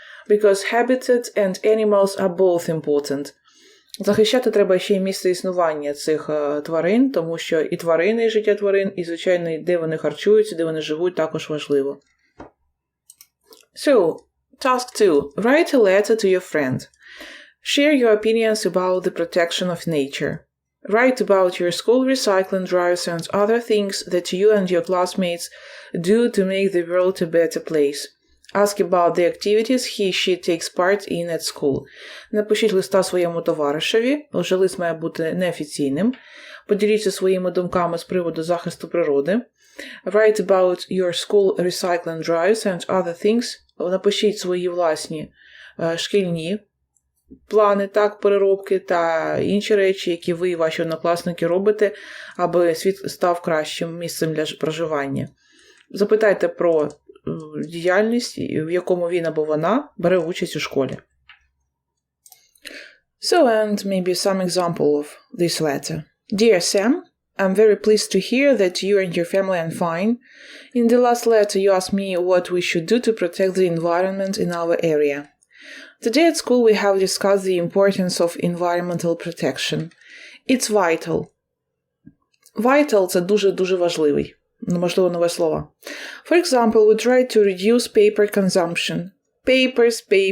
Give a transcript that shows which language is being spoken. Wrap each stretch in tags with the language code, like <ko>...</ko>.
<en>Because habitat and animals are both important.</en> <uk>Захищати треба ще й місце існування цих тварин, тому що і тварини, і життя тварин, і, звичайно, де вони харчуються, де вони живуть, також важливо.</uk> <en>So, task 2. Write a letter to your friend. Share your opinions about the protection of nature. Write about your school recycling drives and other things that you and your classmates do to make the world a better place. Ask about the activities he/she takes part in at school.</en> <uk>Напишіть листа своєму товаришеві, лише лист має бути неофіційним. Поділіться своїми думками з приводу захисту природи.</uk> <en>Write about your school recycling drives and other things.</en> <uk>Напишіть свої власні шкільні плани, так, переробки та інші речі, які ви і ваші однокласники робите, аби світ став кращим місцем для проживання. Запитайте про діяльність, в якому він або вона бере участь у школі.</uk> <en>So, and maybe some example of this letter. Dear Sam, I'm very pleased to hear that you and your family are fine. In the last letter you asked me what we should do to protect the environment in our area. Today at school we have discussed the importance of environmental protection. It's vital.</en> <uk>Vital – це дуже-дуже важливий. Можливо, нове слово.</uk> <en>For example, we try to reduce paper consumption. Papers.</en>